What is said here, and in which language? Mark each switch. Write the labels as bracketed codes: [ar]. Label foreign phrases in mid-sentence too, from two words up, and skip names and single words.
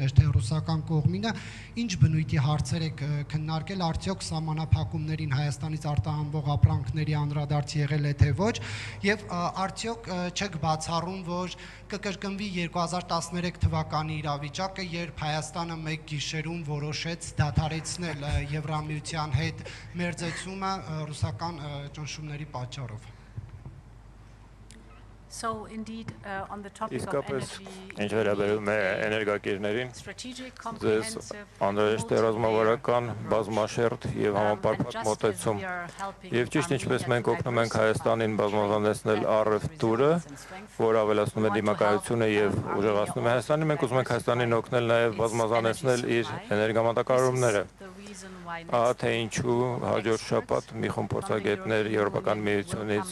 [hy] էր թե ռուսական կողմինը, ինչ բնույթի հարցեր եք քննարկել, արդյոք սահմանափակումներին Հայաստանից արտահանվող ապրանքների անդրադարձ եղել է թե ոչ, եւ արդյոք չեք բացառում, որ կկրկնվի 2013 թվականի իրավիճակը, երբ Հայաստանը մեկ գիշերում որոշեց դադարեցնել Եվրամիության հետ մերձեցումը ռուսական ճնշումների պատճառով։ [en] So indeed on the topic of [hy] Իսկապես energy ինչ վերաբերում է էներգակիրներին, ձեզ անհրաժեշտ է ռազմավարական, բազմաշերտ եւ համապարփակ մոտեցում։ Եվ ճիշտ ինչպես մենք օգնում ենք Հայաստանին բազմազանեցնել առևտուրը, որ ավելացնում է դիմակայությունը եւ ուժեղացնում է Հայաստանին, մենք ուզում ենք Հայաստանին օգնել նաեւ բազմազանեցնել իր էներգամատակարարումները։ Ահա թե ինչու հաջորդ շաբաթ մի խումբ փորձագետներ Եվրոպական միությունից